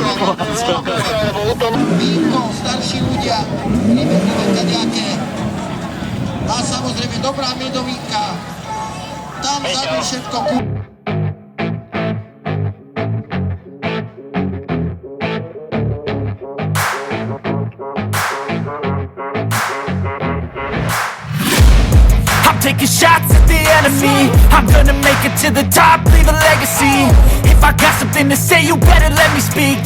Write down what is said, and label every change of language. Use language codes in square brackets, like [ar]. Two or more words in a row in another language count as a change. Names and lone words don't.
[sk] Víno, starší ľudia, vyberové kaďaké a samozrejme dobrá medovínka. Tam vzadu všetko [en] Taking shots at the enemy. I'm gonna make it to the top, leave a legacy. If I got something to say, you better let me speak.